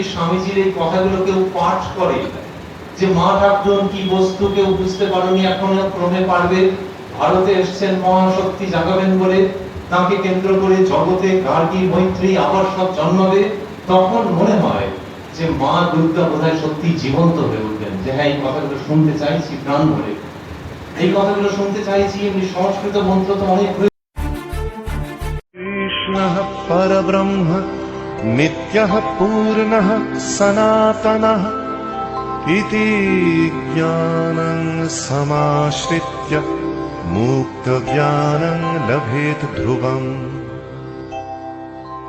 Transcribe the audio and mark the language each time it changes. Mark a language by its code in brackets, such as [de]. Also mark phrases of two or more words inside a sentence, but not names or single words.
[bn] স্বামীজির এই কথাগুলো কেউ পাঠ করে যে মা ঠাকুরন কি বস্তু কেউ বুঝতে পারেনি, এখন ক্রমে পারবে, ভারতে এসছেন মহাশক্তি জাগাবেন বলে, তাকে কেন্দ্র করে জগতে গার্গী মৈত্রী আবার সব জন্মাবে, তখন মনে হয় যে মা দুর্গা বোধহয় সত্যি জীবন্ত হয়ে উঠবেন, যে হ্যাঁ এই কথাগুলো শুনতে চাইছি প্রাণ ভরে, এই কথাগুলো শুনতে চাইছি। এমনি সংস্কৃত মন্ত্র তো অনেক [sa] कृष्णः परब्रह्म नित्यः पूर्णः सनातनः इति ज्ञानं समाश्रित्य मुक्तज्ञानं लभेत ध्रुवम्।